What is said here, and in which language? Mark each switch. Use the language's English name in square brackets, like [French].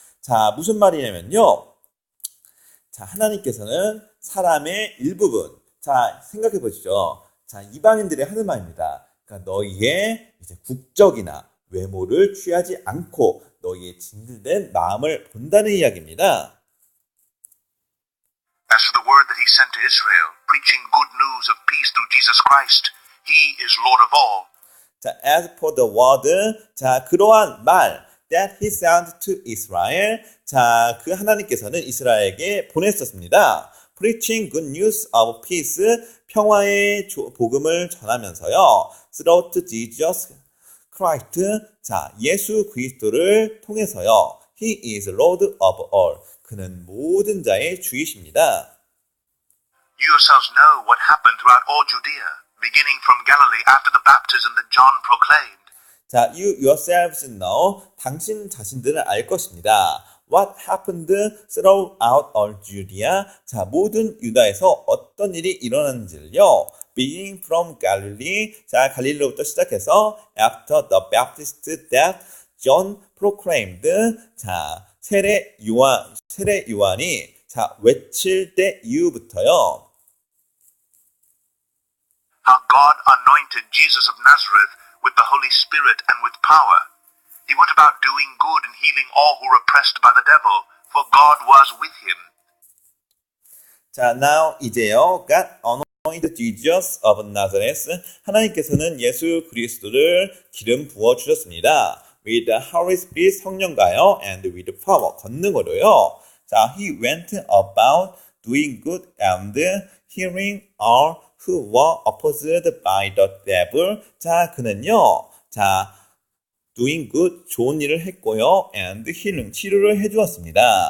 [Korean] 자, 무슨 말이냐면요. 자, 하나님께서는 사람의 일부분. 자, 생각해 보시죠. 자, 이방인들이 하는 말입니다. 그러니까 너희의 이제 국적이나 외모를 취하지 않고 너희의 진실된 마음을 본다는 이야기입니다. [English] As for the word that he sent to Israel, preaching good news of peace through Jesus Christ, he is Lord of all. 자, as for the word, [Korean] 자, 그러한 말, [English] that he sent to Israel, [Korean] 자, 그 하나님께서는 이스라엘에게 보냈었습니다. [English] Preaching good news of peace, [Korean] 평화의 복음을 전하면서요. [English] Through Jesus Christ, [Korean] 자, 예수 그리스도를 통해서요. [English] He is Lord of all. [Korean] 그는 모든 자의 주이십니다. [English] You yourselves know what happened throughout all Judea, beginning from Galilee after the baptism that John proclaimed. [Korean] 자, [English] you yourselves know, [Korean] 당신 자신들은 알 것입니다. [English] What happened throughout all Judea? [Korean] 자, 모든 유다에서 어떤 일이 일어났는지를요. Beginning from Galilee, 자, 갈릴리로부터 시작해서 [English] after the Baptist that John proclaimed, [Korean] 자, 세례 요한이 자, 외칠 때 이후부터요. [English] how God anointed Jesus of Nazareth with the Holy Spirit and with power. He went about doing good and healing all who were oppressed by the devil, for God was with him. 자, now [Korean] 이제요. [English] God anointed Jesus of Nazareth. [Korean] 하나님께서는 예수 그리스도를 기름 부어 주셨습니다. [English] With the Holy Spirit [Korean] 성령과요, [English] and with power [Korean] 권능으로요. [English] 자, he went about doing good and healing all who were opposed by the devil. [Korean] 자, 그는요. 자, [English] doing good [Korean] 좋은 일을 했고요, [English] and healing [Korean] 치료를 해주었습니다.